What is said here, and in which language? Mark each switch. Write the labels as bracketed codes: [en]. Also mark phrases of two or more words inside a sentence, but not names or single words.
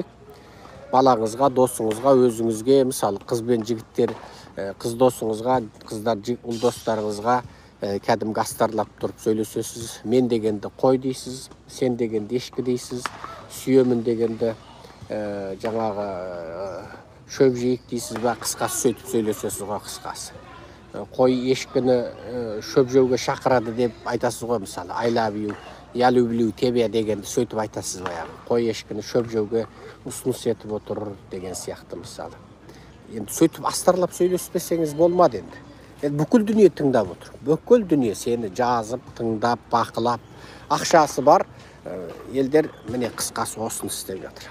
[kk] Балаңызға, досыңызға, өзіңізге, мысалы қыз бен жігіттер, қыз досыңызға, қыздар ұл достарыңызға кәдімгі астарлап тұрып сөйлесесіз. Мен дегенді қой дейсіз, сен дегенді ешкі дейсіз, сүйемін дегенді жаңағы шөп жейік дейсіз ба, қысқасы сөйтіп сөйлесесіз ғой, қысқасы. Қой ешкіні шөп жеуге шақырады деп айтасыз ғой, мысалы, [en] I love you, [ru] я люблю тебя [kk] дегенді сөйтіп айтасыз ғой. Қой ешкіні шөп жеуге ұсыныс етіп отыр деген сияқты, мысалы. Енді сөйтіп астарлап сөйлеспесеңіз болмады енді. Бүкіл дүние тыңдап отыр. Бүкіл дүние сені жазып, тыңдап, бақылап, ақшасы бар елдер міне қысқасы осыны істеп жатыр.